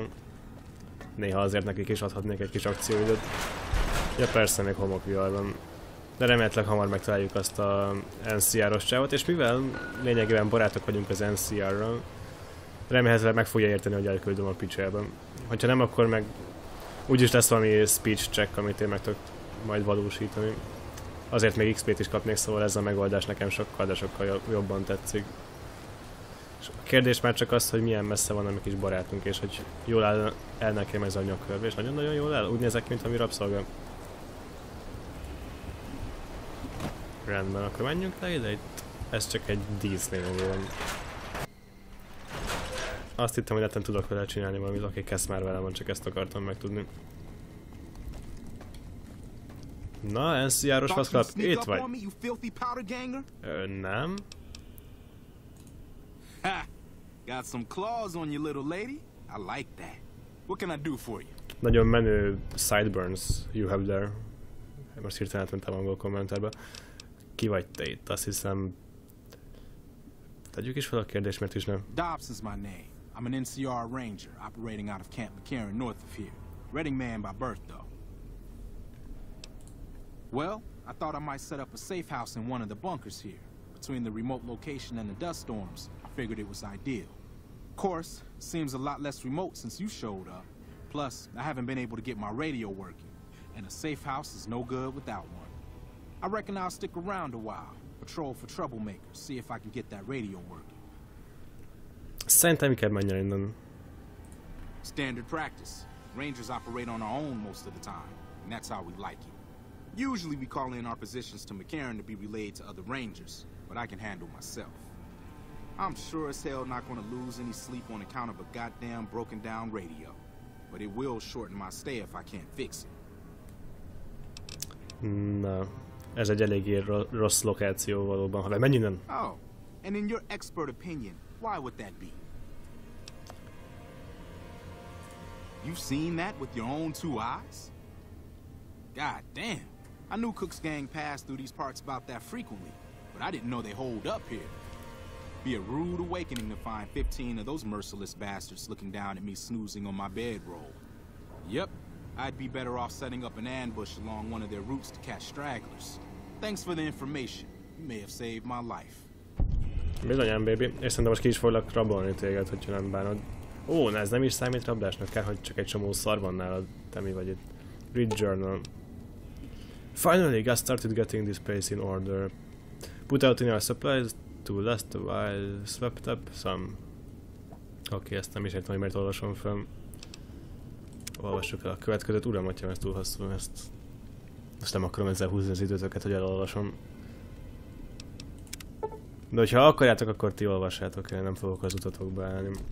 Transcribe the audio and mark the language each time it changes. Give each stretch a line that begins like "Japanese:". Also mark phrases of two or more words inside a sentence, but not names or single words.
Hungarian: Néha azért nekik is adhatnék egy kis akcióidőt. Ja persze, még homokviharban. De remélhetőleg hamar megtaláljuk azt a NCR-os csávot, és mivel lényegében barátok vagyunk az NCR-ral, remélhetőleg meg fogja érteni, hogy elküldöm a picsában. Hogyha nem, akkor meg úgyis lesz valami
English: speech check,
Hungarian: amit én meg tudok majd valósítani. Azért még XP-t is kapnék, szóval ez a megoldás nekem sokkal, de sokkal jobban tetszik. És a kérdés már csak az, hogy milyen messze van a mi kis barátunk, és hogy jól áll el nekem ez a nyakörv, és nagyon-nagyon jól áll. Úgy nézek, mint ami rabszolga. Rendben, akkor menjünk le ide, itt ez csak egy dísz lényegében. Azt hittem, hogy netten tudok vele csinálni valamit, oké, kezd már velem van, csak ezt akartam megtudni. Na, NCR-os vaszklap, itt vagy. Nem. Ha!
English: Got some claws on you, little lady. I like that. What can I do for you?
Hungarian: Nagyon menő
English: sideburns you have there.
Hungarian: Most hirtelen átmentem angol kommenterbe. Ki vagy te itt? Azt hiszem... Tegyük is fel a kérdést, mert is nem.
English: Dobbs is my name. I'm an NCR ranger operating out of Camp McCarran north of here. Reading man by birth, though. Well, I thought I might set up a safe house in one of the bunkers here. Between the remote location and the dust storms, I figured it was ideal. Of course, it seems a lot less remote since you showed up. Plus, I haven't been able to get my radio working, and a safe house is no good without one. I reckon I'll stick around a while, patrol for troublemakers, see if I can get that radio working.
Hungarian: Szerintem kell menjen innen.
English: Standard practice. Rangers operate on our own most of the time, and that's how we like it. Usually we call in our positions to McCarran to be relayed to other Rangers, but I can handle myself. I'm sure as hell not going to lose any sleep on account of a goddamn broken down radio, but it will shorten my stay if I can't fix it.
Hungarian: Na, ez egy eléggé rossz lokáció valóban. Ha menj innen!
English: Oh, and in your expert opinion, why would that be? You've seen that with your own two eyes? God damn. I knew Cook's gang passed through these parts about that frequently, but I didn't know they holed up here. Be a rude awakening to find 15 of those merciless bastards looking down at me snoozing on my bedroll. Yep, I'd be better off setting up an ambush along one of their routes to catch stragglers. Thanks for the information. You may have saved my life.
Hungarian: Bizonyám, baby. És szerintem most ki is foglak rabolni téged, hogyha nem bánod. Ó, ez nem is számít rablásnak, kár, hogy csak egy csomó szar van nálad. Te mi vagy itt?
English: Read journal. Finally, got started getting this place in order. Put out in our supplies to last a while. Swept up some.
Hungarian: Oké, ezt nem is értem, hogy miért olvasom fel. Olvassuk el a következőt. Uram, atyám, ez túl hosszú, ezt nem akarom ezzel húzni az időtöket, hogy elolvasom. De hogyha akarjátok, akkor ti olvassátok, én nem fogok az utatokba állni.